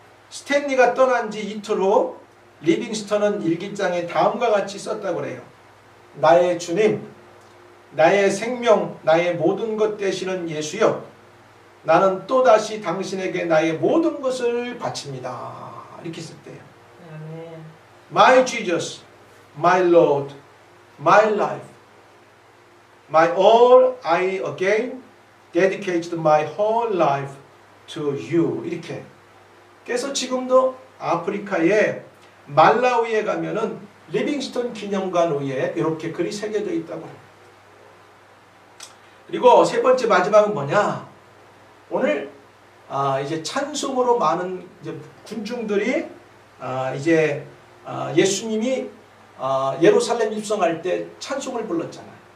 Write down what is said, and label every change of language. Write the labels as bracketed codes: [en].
[ko] 스탠리가 떠난 지 이틀 후 리빙스턴은 일기장에 다음과 같이 썼다고 그래요. 나의 주님, 나의 생명, 나의 모든 것 되시는 예수여, 나는 또다시 당신에게 나의 모든 것을 바칩니다. 이렇게 썼대요. [en] My Jesus, my Lord, my life, my all, I again dedicated my whole life to you. [ko] 이렇게. 그래서 지금도 아프리카의 말라위에 가면은 리빙스턴 기념관 위에 이렇게 글이 새겨져 있다고 해요. 그리고 세 번째 마지막은 뭐냐? 오늘 이제 찬송으로 많은 이제 군중들이 이제 예수님이 예루살렘 입성할 때 찬송을 불렀잖아요.